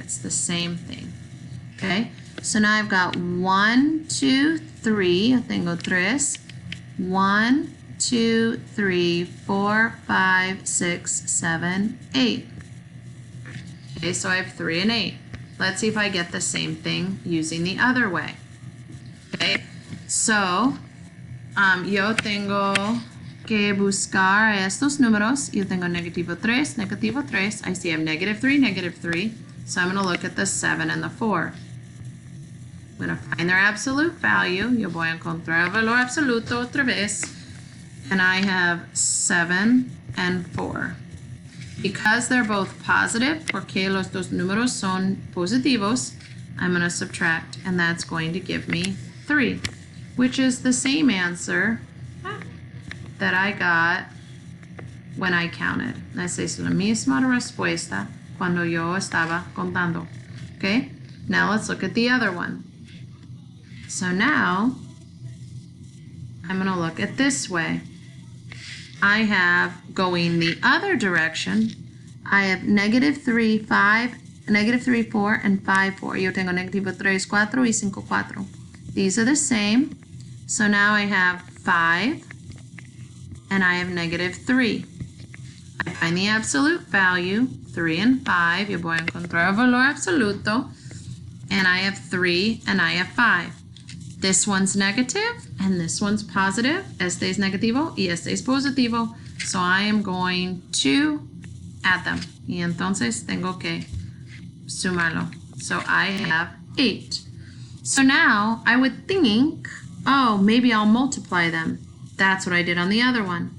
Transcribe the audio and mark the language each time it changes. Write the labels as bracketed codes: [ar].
[en] It's the same thing. Okay, so now I've got 1, 2, 3. [es] Yo tengo 3. [en] 1, 2, 3, 4, 5, 6, 7, 8. Okay, so I have 3 and 8. Let's see if I get the same thing using the other way. Okay, so [es] yo tengo que buscar estos números. Yo tengo negativo 3, negativo 3. [en] I see I have negative 3, negative 3. So I'm going to look at the 7 and the 4. I'm going to find their absolute value. [es] Yo voy a encontrar el valor absoluto otra vez. [en] And I have 7 and 4. Because they're both positive, [es] porque los dos números son positivos, [en] I'm going to subtract, and that's going to give me 3, which is the same answer that I got when I counted. [es] Esa es la misma respuesta cuando yo estaba contando. [en] Okay? Now let's look at the other one. So now I'm going to look at this way. I have going the other direction. I have negative 3, 5, negative 3, 4, and 5, 4. [es] Yo tengo negativo 3, 4, y 5, 4. [en] These are the same. So now I have 5, and I have negative 3. I find the absolute value, 3 and 5. [es] Yo voy a encontrar el valor absoluto. [en] And I have 3, and I have 5. This one's negative, and this one's positive. [es] Este es negativo, y este es positivo. [en] So I am going to add them. [es] Y entonces tengo que sumarlo. [en] So I have 8. So now I would think, oh, maybe I'll multiply them. That's what I did on the other one.